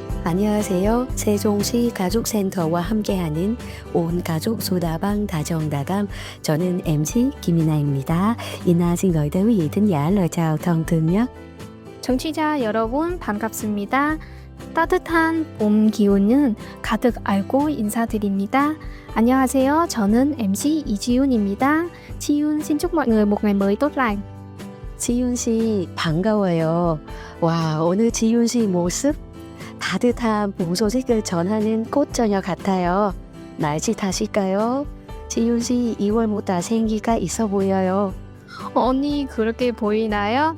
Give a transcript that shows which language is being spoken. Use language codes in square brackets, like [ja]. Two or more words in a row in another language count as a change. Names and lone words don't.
[ko] 안녕하세요. 세종시 가족센터와 함께하는 온 가족 소다방 다정다감. 저는 MC 김이나입니다. [vi] 이나 xin gửi tới quý vị thính giả lời chào thân thương nhất. [ko] 청취자 여러분 반갑습니다. 따뜻한 봄 기운은 가득 알고 인사드립니다. 안녕하세요. 저는 MC 이지윤입니다. [vi] Jiun xin chúc mọi người một ngày mới tốt lành. [ko] 지윤 씨 반가워요. 와, 오늘 지윤 씨 모습 따뜻한 봄 소식을 전하는 꽃처녀 같아요. 날씨 탓일까요? 지윤 씨 2월보다 생기가 있어 보여요. 언니 그렇게 보이나요?